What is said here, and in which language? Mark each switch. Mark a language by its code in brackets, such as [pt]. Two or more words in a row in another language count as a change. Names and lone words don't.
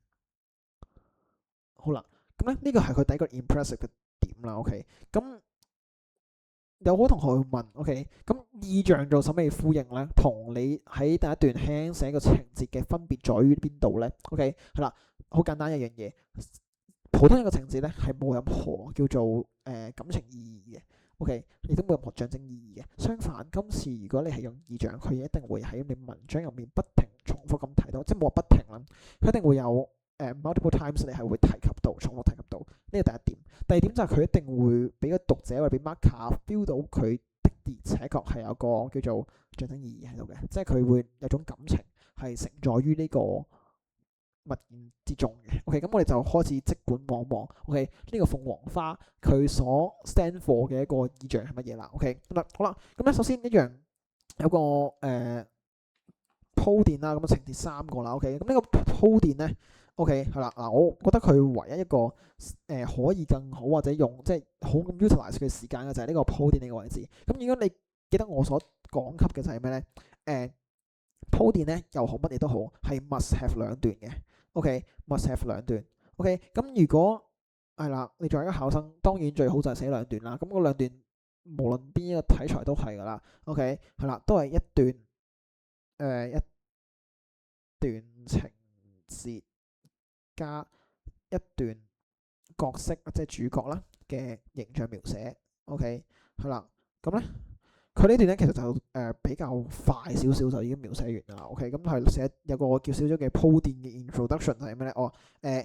[yue] 好啦，咁咧呢個係佢第一個 impressive 嘅點啦。OK，咁有好同學會問 ，OK， 咁意象做首尾呼應咧，同你喺第一段輕寫個情節嘅分別在於邊度咧？OK，係啦，好簡單一樣嘢，普通一個情節咧係冇任何叫做感情意義嘅。OK， 亦都冇任何象徵意義嘅。相反，今次如果你係用意象，佢一定會喺你文章入面不停重複咁提到，即係冇話不停啦，佢一定會有。 [en] multiple times [yue] 你係會提及到，重複提及到，呢個第一點。第二點就係佢一定會俾個讀者或者俾 [en] marker feel [yue] 到佢的而且確係有個叫做象徵意義喺度嘅，即係佢會有種感情係承載於呢個物件之中嘅。OK，咁我哋就開始即管望望。OK，呢個鳳凰花佢所 [en] stand for [yue] 嘅一個意象係乜嘢啦？OK，好啦，咁咧首先一樣有個鋪墊啦，咁情節3個啦。OK，咁呢個鋪墊咧。OK， 係啦，嗱，我覺得佢唯一一個可以更好或者用即係好咁 utilize 佢時間嘅就係呢個鋪墊呢個位置。咁如果你記得我所講及嘅就係咩咧？鋪墊咧又好乜嘢都好，係 [en] must have [yue] 兩段嘅。OK， [en] must have [yue] 兩段。OK，咁如果係啦，你作為一個考生，當然最好就係寫兩段啦。咁嗰兩段無論邊一個題材都係噶啦。OK，係啦，都係一段一段情節。加一段角色即係主角啦嘅形象描寫。OK， 係啦，咁咧佢呢段咧其實就比較快少少就已經描寫完啦。OK，咁係寫有個叫少少嘅鋪墊嘅 introduction 係咩咧？